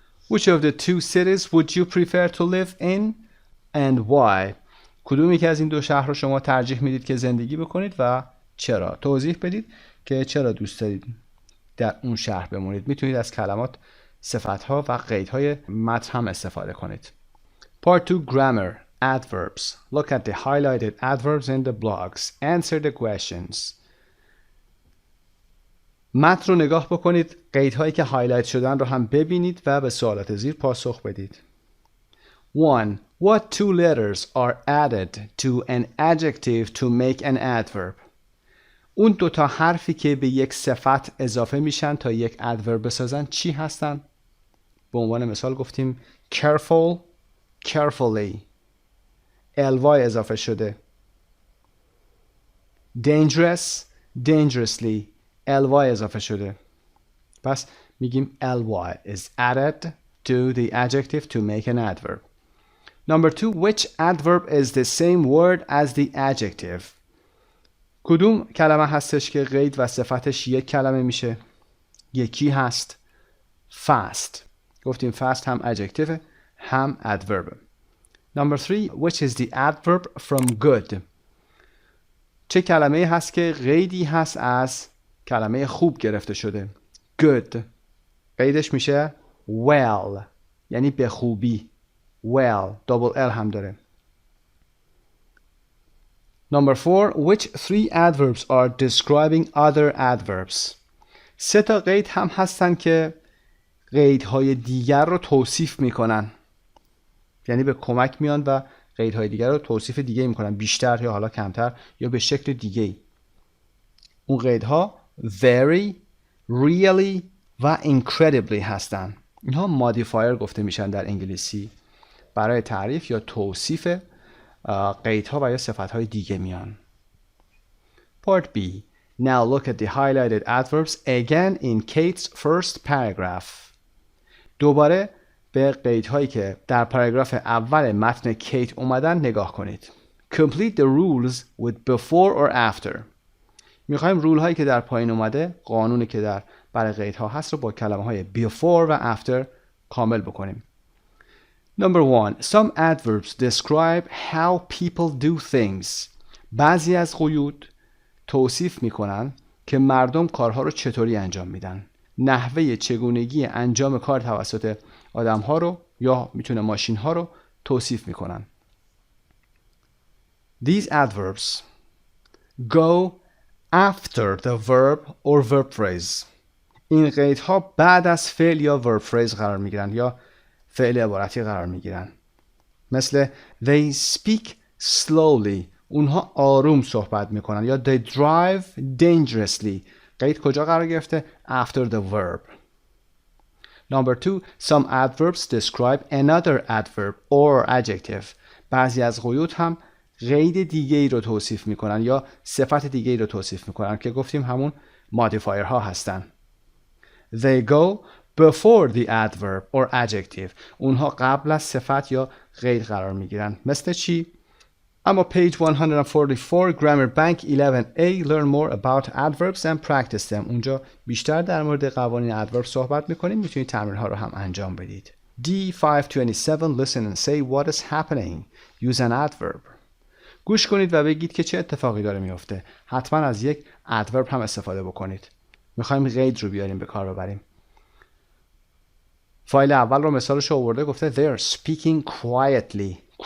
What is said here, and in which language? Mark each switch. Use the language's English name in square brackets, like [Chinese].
[English] Which of the 2 cities would you prefer to live in and why؟ [Persian] کدوم یکی از این 2 شهر رو شما ترجیح میدید که زندگی بکنید و چرا؟ توضیح بدید که چرا دوست دارید در اون شهر بمونید. میتونید از کلمات، صفتها و قیدهای متن هم استفاده کنید. [English] Part 2. Grammar. Adverbs. Look at the highlighted adverbs in the blogs. Answer the questions. [Persian] متن رو نگاه بکنید، قیدهایی که هایلایت شدن رو هم ببینید و به سوالات زیر پاسخ بدید. [English] 1. What 2 letters are added to an adjective to make an adverb؟ [Persian] اون 2 تا حرفی که به یک صفت اضافه میشن تا یک ادورب بسازن چی هستن؟ به عنوان مثال گفتیم careful، carefully. ly اضافه شده. [English] dangerous، dangerously. [Persian] ly اضافه شده. پس میگیم [English] ly is added to the adjective to make an adverb. Number 2. Which adverb is the same word as the adjective؟ [Persian] کدوم کلمه هستش که قید و صفتش یک کلمه میشه؟ یکی هست. fast. گفتیم fast هم adjective هم adverb. [English] Number 3, which is the adverb from good. [Persian] چه کلمه هست که قیدی هست از کلمه خوب گرفته شده؟ good. قیدش میشه well، یعنی به خوبی. well، double L هم داره. [English] Number 4, which 3 adverbs are describing other adverbs. [Persian] 3 تا قید هم هستن که قیدهای دیگر رو توصیف میکنن، یعنی به کمک میان و قیدهای دیگر رو توصیف دیگه میکنن، بیشتر یا حالا کمتر یا به شکل دیگه. اون قیدها very، really و incredibly هستن. اینها مودیفایر گفته میشن در انگلیسی، برای تعریف یا توصیف قیدها و یا صفتهای دیگه میان. [English] Part B. Now look at the highlighted adverbs again in Kate's first paragraph. [Persian] دوباره به قیدهایی که در پاراگراف اول متن کیت اومدن نگاه کنید. [English] Complete the rules with before or after. [Persian] میخوایم رول هایی که در پایین اومده، قانونی که برای قیدها هست رو با کلمه های before و after کامل بکنیم. [English] Number 1. Some adverbs describe how people do things. [Persian] بعضی از قیود توصیف میکنن که مردم کارها رو چطوری انجام میدن. نحوه چگونگی انجام کار توسط آدم ها رو یا میتونه ماشین ها رو توصیف میکنن. [English] These adverbs go after the verb or verb phrase. [Persian] این قیدها بعد از فعل یا verb phrase قرار میگیرن یا فعل عبارتی قرار میگیرن. مثل [English] they speak slowly. [Persian] اونها آروم صحبت میکنن. [English] یا they drive dangerously. [Persian] قید کجا قرار گرفته؟ [English] After the verb. Number 2. Some adverbs describe another adverb or adjective. [Persian] بعضی از قیود هم قید دیگه ای رو توصیف میکنن یا صفت دیگه ای رو توصیف میکنن که گفتیم همون مودیفایر ها هستن. [English] They go before the adverb or adjective. [Persian] اونها قبل از صفت یا قید قرار میگیرن. مثل چی؟ اما [English] page 144 Grammar Bank 11A Learn more about adverbs and practice them. [Persian] اونجا بیشتر در مورد قوانین ادورب صحبت میکنیم. میتونید تمرین ها رو هم انجام بدید. [English] D527 Listen and say what is happening. Use an adverb. [Persian] گوش کنید و بگید که چه اتفاقی داره میفته. حتما از یک ادورب هم استفاده بکنید. میخوایم قید رو بیاریم به کار ببریم. فایل اول رو مثالش آورده، گفته [English] they are speaking quietly.